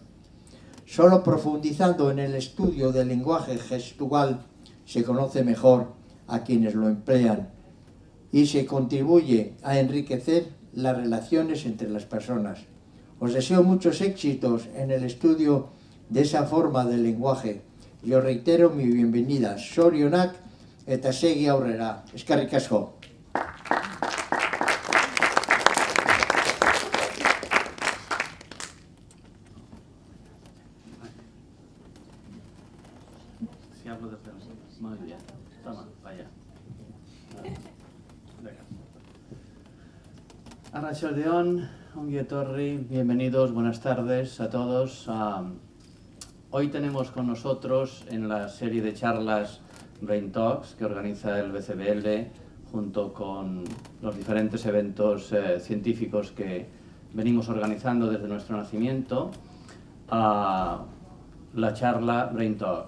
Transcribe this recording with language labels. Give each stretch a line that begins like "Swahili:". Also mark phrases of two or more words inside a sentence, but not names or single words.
Spanish: Solo profundizando en el estudio del lenguaje gestual se conoce mejor a quienes lo emplean y se contribuye a enriquecer las relaciones entre las personas. Os deseo muchos éxitos en el estudio de esa forma del lenguaje y os reitero mi bienvenida.
Basque: Sorionak eta segi aurrera. Eskerrik asko.
Spanish: Si hablo de frente. Muy bien. Toma, vaya.
Basque: Arratsaldeon, ongi etorri,
Spanish: bienvenidos, buenas tardes a todos. Hoy tenemos con nosotros en la serie de charlas Brain Talks que organiza el BCBL junto con los diferentes eventos científicos que venimos organizando desde nuestro nacimiento, a la charla Brain Talk.